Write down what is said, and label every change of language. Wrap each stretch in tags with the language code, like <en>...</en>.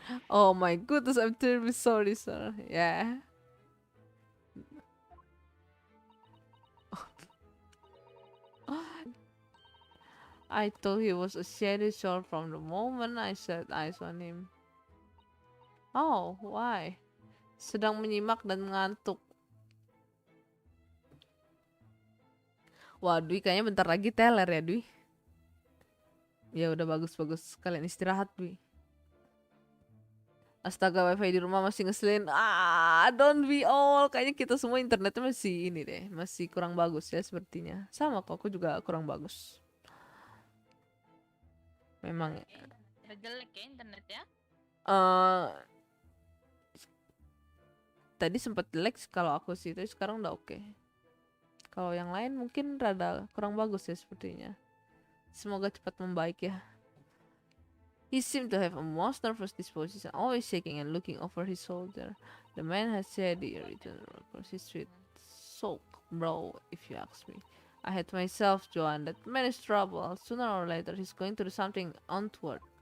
<en>Oh my goodness, I'm terribly sorry, sir. Yeah. I thought he was a shady soul from the moment I set eyes on him. Oh, why?</en> <id>Sedang menyimak dan ngantuk. Wah, Dwi kayaknya bentar lagi teler ya, Dwi. Ya udah bagus-bagus. Kalian istirahat, Dwi. Astaga, wifi di rumah masih ngeselin.</id> <en>Don't we all.</en> <id>Kayaknya kita semua internetnya masih ini deh. Masih kurang bagus ya sepertinya. Sama kok, aku juga kurang bagus. Memang ya. Udah jelek ya internet ya? Tadi sempat jelek kalau aku sih, tapi sekarang udah oke. Kalau yang lain mungkin rada kurang bagus ya sepertinya. Semoga cepat membaik ya.</id> <en>He seemed to have a most nervous disposition, always shaking and looking over his shoulder. The man had shady written across his sweet soak brow, if you ask me. I had myself, Joan, that man is trouble. Sooner or later he's going to do something untoward.</en>